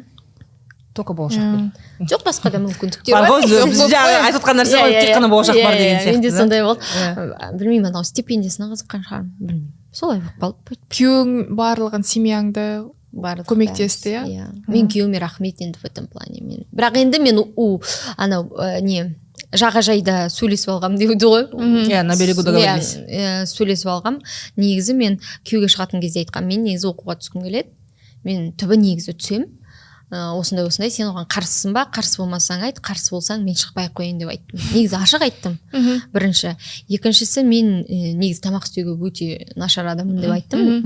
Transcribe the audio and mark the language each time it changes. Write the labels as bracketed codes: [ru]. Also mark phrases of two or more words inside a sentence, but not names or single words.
[kk] Только болашақпен. Жоқ, басқа да мүмкіндіктер бар. Айтып отқан нәрсе ғой, тек қана болашақ бар деген сияқты. Менде сондай болды. Білмеймін, анау стипендиясына қызыққан шығармын. Білмеймін. Солай болып қалды. Күйеуің барлығын семьяңды көмектесті, иә? Мен күйеуіме рахмет енді [ru] в этом плане. [kk] Бірақ енді мен анау жағажайда сөйлесіп алғам дейді ғой. Иә, [ru] на берегу договорились. [kk] Сөйлесіп алғам. Негізі мен күйеуге шығатын кезде айтқам, мен негізі оқуға түскім келеді. Мен түбі негізі түсем. Осындай, сен оған қарсысың ба? Қарсы болмасаң айт, қарсы болсаң мен шықпай ақ қояйын деп айттым. Негізі ашық айттым. Бірінші. Екіншісі, мен негізі тамақ істеуге өте нашар адаммын деп айттым.